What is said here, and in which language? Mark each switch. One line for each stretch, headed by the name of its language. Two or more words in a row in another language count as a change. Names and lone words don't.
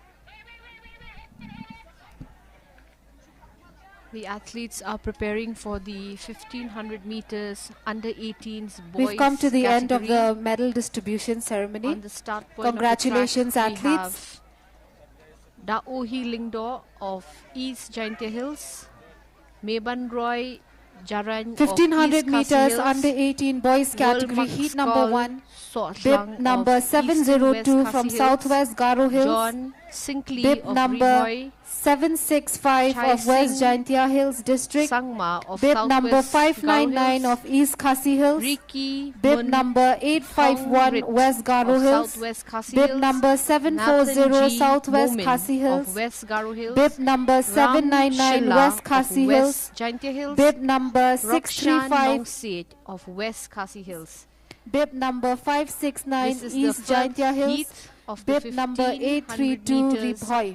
English: The athletes are preparing for the 1500 meters under 18s boys. We've come to the end of category. the medal distribution ceremony. On the start point Congratulations, of the track, athletes. We have Daohi Lingdo of East Jaintia Hills, Meban Roy Jaran 1500 of East Khasi meters Hills, under 18 boys category heat number 1. Bib number 702 from Southwest Garo Hills. John Sinkley Bib of number Ribhoi, 765 Chai of West Singh Jaintia Hills district. Sangma of Bib Southwest number Garo 599 Hills, of East Khasi Hills. Ricky Bib Mun number 851 Rit West Garo of Hills. Southwest Khasi Bib Hills, number 740 Nathan G. Southwest Momin Khasi Hills. of West Garo Hills, Bib number Ram 799 Shilla West of Khasi West Hills. Jaintia Hills, Bib number Rokshan 635. Nongsit of West Khasi Hills. Bib number 569 This is East the Jaintia third Hills. heat of the Bib number 1500 832 meters Ribhoi.